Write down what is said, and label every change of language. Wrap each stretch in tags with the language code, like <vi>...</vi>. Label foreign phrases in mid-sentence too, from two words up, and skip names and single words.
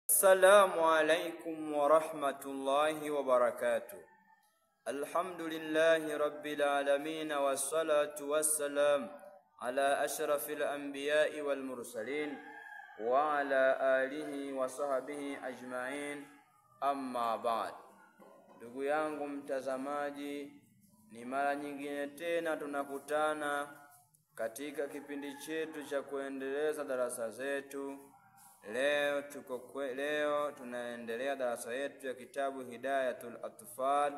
<ar>السلام عليكم ورحمة الله وبركاته. الحمد لله رب العالمين والصلاة والسلام على أشرف الأنبياء والمرسلين وعلى آله وصحبه أجمعين أما بعد.</ar> <sw>Ndugu yangu mtazamaji, ni mara nyingine tena tunakutana katika kipindi chetu cha kuendeleza darasa zetu. Leo tunaendelea darasa yetu ya kitabu Hidayatul Atfal.</sw>